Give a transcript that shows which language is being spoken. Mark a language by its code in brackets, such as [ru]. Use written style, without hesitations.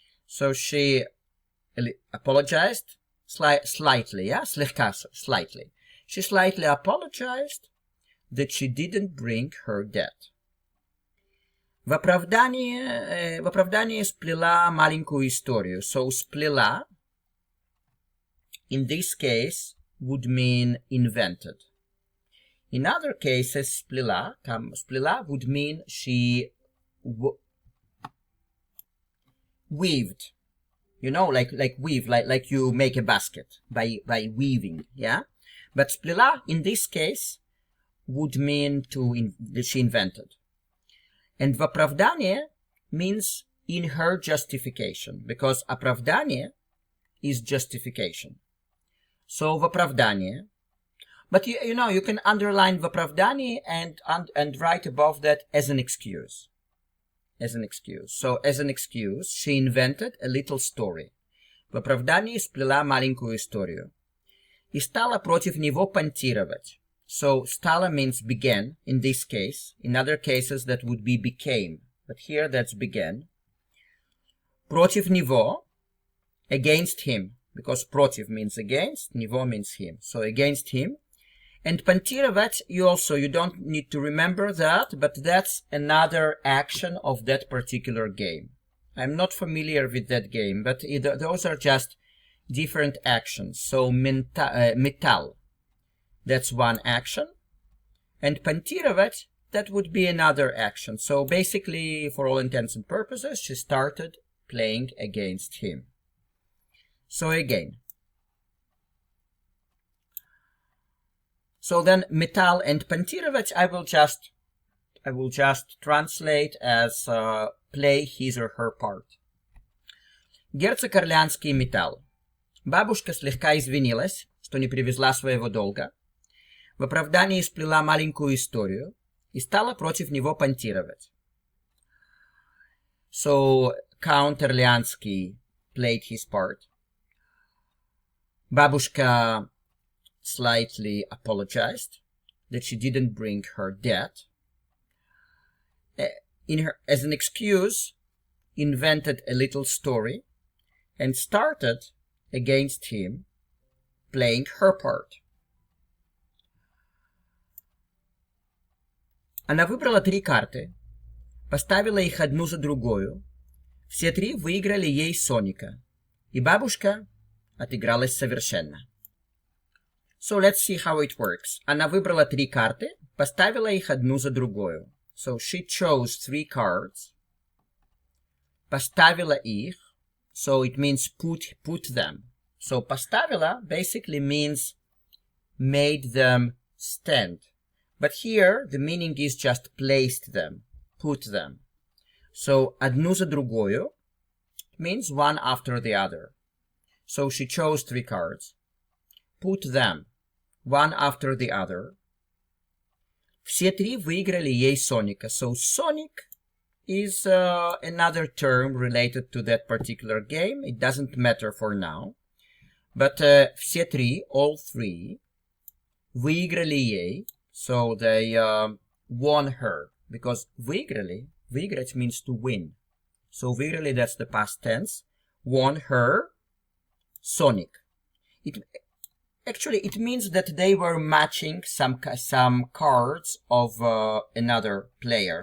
[en] So she apologized slightly, yeah, слегка, slightly. She slightly apologized that she didn't bring her debt. [ru] В оправдании сплела маленькую историю. [en] So сплела, in this case, would mean invented. In other cases, сплела would mean she weaved. You know, like weave, like you make a basket by weaving, yeah? But сплела, in this case, would mean that she invented. And в оправдание means in her justification, because оправдание is justification. So [ru] в оправдание, [en] but you know, you can underline в оправдание and write above that as an excuse. As an excuse. So as an excuse, she invented a little story. [ru] В оправдании сплела маленькую историю. И стала против него понтировать. [en] So stala means began in this case. In other cases that would be became. But here that's began. [ru] Против него, [en] against him. Because против means against, него means him. So against him. And понтировать, you don't need to remember that, but that's another action of that particular game. I'm not familiar with that game, but those are just different actions. So metal. That's one action. And понтировать, that would be another action. So basically, for all intents and purposes, she started playing against him. So again. So then metal and понтировать, I will just translate as play his or her part. [ru] Герцог Орлеанский металл. Бабушка слегка извинилась, что не привезла своего долга. В оправдании сплела маленькую историю и стала против него понтировать. [en] So, Count Orleansky played his part. Бабушка slightly apologized that she didn't bring her debt. As an excuse, invented a little story and started against him playing her part. [ru] Она выбрала 3 карты, поставила их одну за другую. Все 3 выиграли ей Соника, и бабушка отыгралась совершенно. [en] So let's see how it works. [ru] Она выбрала 3 карты, поставила их одну за другую. [en] So she chose 3 cards, [ru] поставила их, [en] so it means put them. So поставила basically means made them stand. But here, the meaning is just placed them, put them. So, [ru] одну за другую [en] means one after the other. So, she chose 3 cards, put them, one after the other. [ru] Все 3 выиграли ей Соника. [en] So, Sonic is another term related to that particular game. It doesn't matter for now. [ru] But все 3, [en] all 3, [ru] выиграли ей. [en] So they won her, because выиграть means to win. So выиграли, that's the past tense. Won her Sonic. It means that they were matching some cards of another player.